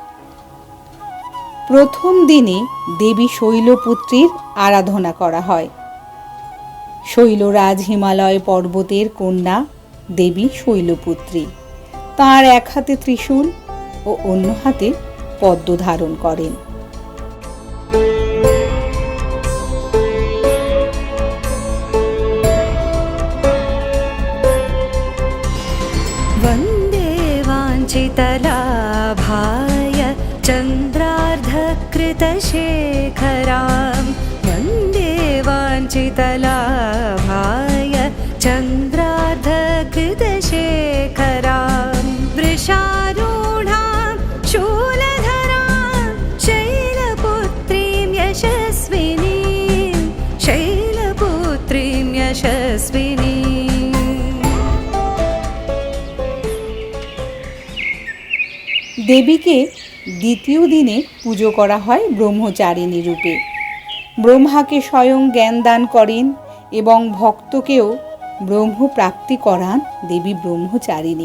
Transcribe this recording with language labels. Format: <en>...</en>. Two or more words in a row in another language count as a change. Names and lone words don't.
<bn>প্রথম দিনে দেবী শৈলপুত্রীর আরাধনা করা হয়। শৈলরাজ হিমালয় পর্বতের কন্যা দেবী শৈলপুত্রী। তাঁর এক হাতে ত্রিশূল ও অন্য হাতে পদ্ম ধারণ করেন।</bn> <sa>चितलाभाय चन्द्रार्धकृतशेखरां वन्दे वाञ्छितलाभाय चन्द्रार्धकृतशेखरां वृषारूढां शूलधरां शैलपुत्रीं यशस्विनीं शैलपुत्रीं यशस्विनीं।</sa> <bn>দেবীকে দ্বিতীয় দিনে পুজো করা হয় ব্রহ্মচারিণী রূপে। ব্রহ্মাকে স্বয়ং জ্ঞান দান করেন এবং ভক্তকেও ব্রহ্মপ্রাপ্তি করান দেবী ব্রহ্মচারিণী।</bn>